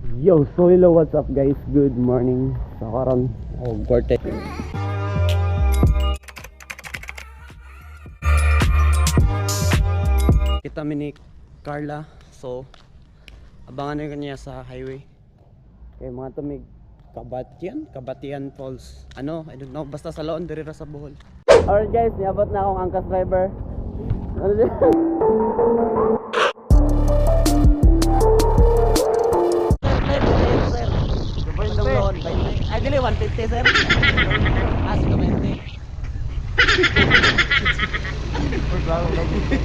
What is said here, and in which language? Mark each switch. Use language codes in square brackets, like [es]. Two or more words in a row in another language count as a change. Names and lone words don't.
[en] Yo, so hello, what's up guys? Good morning. [ceb] So karon Gorte. Kita mi ni Carla. [tl] So abangan niyo kanya sa highway. [ceb] Kay mga tumig Kabatian Falls. [tl] Ano, [en] I don't know, [ceb] basta sa Loon diri ra sa Bohol. [en] Alright guys, [ceb] niabot na akong angkas driver. Ano dyan? Ay, dili 150 sir. Ah, si 20. Bravo lagi.